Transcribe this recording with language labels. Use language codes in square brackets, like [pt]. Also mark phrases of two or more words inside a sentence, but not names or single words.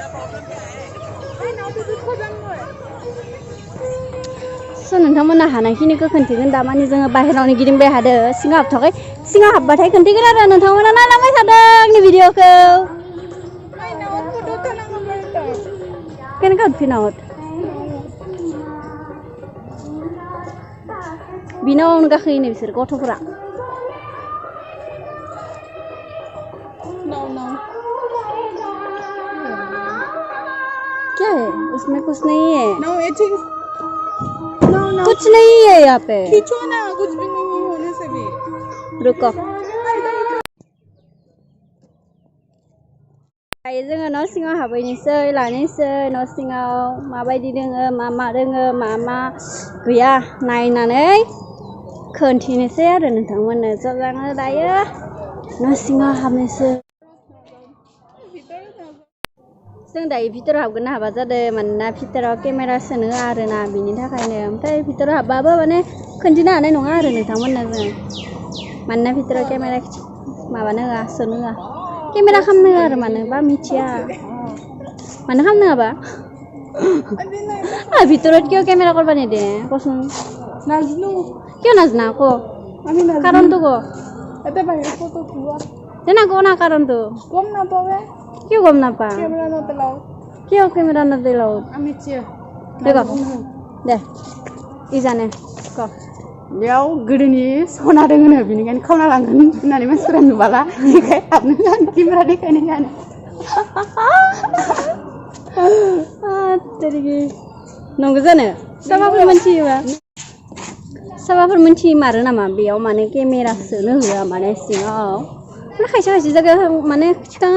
[brx] नोंथांमोना हानायखिनिखौ खोन्थिगोन दामानि जोङो बाहेरावनो गिदिंबाय हादो सिङाव हाबथ'वाखै सिङाव हाबबाथाय खोन्थिगोन आरो नोंथांमोना नायलांबाय थादों आंनि भिडिअखौ केन काउट बिनाव गाखोयोनो बिसोर गथ'फोरा [hi] क्या है उसमें कुछ नहीं है कुछ नहीं है यहाँ पे खींचो ना कुछ भी नहीं होने से भी [brx] रुको दायो जोङो न' सिङाव हाबहैनोसै लानोसै न' सिङाव माबायदि दोङो मा दोङो मा गैया नायनानै खोन्थिनोसै आरो नोंथांमोननो ज' जोङो दायो न' सिङाव हाबनोसै जों दायो भितराव हाबगोन ना हाबा जादों मानोना भितराव केमेरा सोनो होआ आरोना बिनि थाखायनो ओमफ्राय भितराव हाबबाबो माने खोन्थिनो हानाय नङा आरो नोंथांमोननो जों मानोना भितराव केमेरा माबानो होआ सोनो होआ केमेरा खालामनो होआ आरो मानोबा मिथिया मानो खालामनो होआबा [as] ভিতৰত কিয় কেমেৰা কৰিব নিদিয়ে কচোন নাজনো কিয় নাজনা ক আমি নাজনো কাৰণটো ক এটা বাহিৰ ফটো তোলা তেনা ক না কাৰণটো গম নাপাৱে কিয় গম নাপা কেমেৰা নপেলাও কিয় কেমেৰা নপেলাও আমি চিয়া [brx] दे इ जाने क बेयाव गोदोनि सना दोङोनो बेनिखायनो खावना लांगोन होननानै मानसिफोरा नुबाला बेनिखाय हाबनो जानो केमेरा देखायनो जानो नंगौ जानो सोरबाफोर मोनथिमारो नामा बेयाव माने केमेरा सोनो होआ माने सिङाव खायसे जायगायाव माने थिखाङो